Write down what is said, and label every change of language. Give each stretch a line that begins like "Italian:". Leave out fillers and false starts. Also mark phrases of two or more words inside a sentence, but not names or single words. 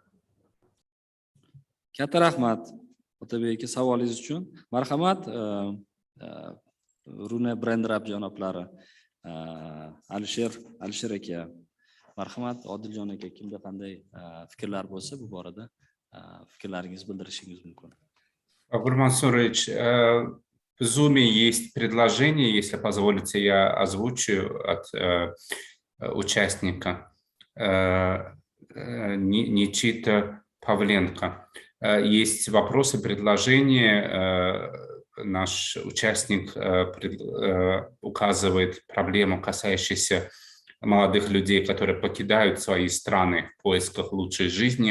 Uzbek: Katta rahmat Otabek aka savolingiz uchun. Marhamat, Rune Brendrab janoblari, Alisher aka, marhamat, Odiljon aka, kimda qanday fikrlar bo'lsa bu borada fikrlaringizni bildirishingiz mumkin.
Russian: Бабур Мансурович, в Zoom есть предложение, если позволите, я озвучу от участника Ничита Павленко. Есть вопросы, предложения. Наш участник указывает проблему, касающуюся молодых людей, которые покидают свои страны в поисках лучшей жизни.